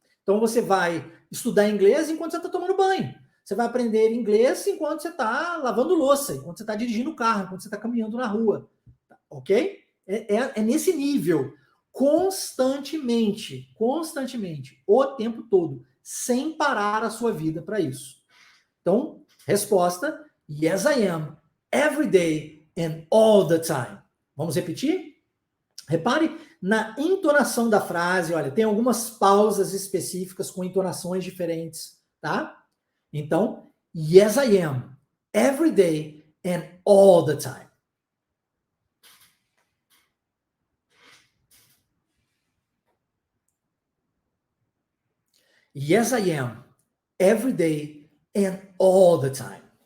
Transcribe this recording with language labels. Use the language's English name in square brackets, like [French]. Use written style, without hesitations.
[Portuguese] Então você vai estudar inglês enquanto você está tomando banho. Você vai aprender inglês enquanto você está lavando louça, enquanto você está dirigindo o carro, enquanto você está caminhando na rua. Ok? É nesse nível. Constantemente. Constantemente. O tempo todo. Sem parar a sua vida para isso. Então, resposta: [English] yes, I am. Every day and all the time. [Portuguese] Vamos repetir? Repare na entonação da frase. Olha, tem algumas pausas específicas com entonações diferentes, tá? Então, [English] Yes, I am. Every day and all the time. Yes, I am. Every day and all the time.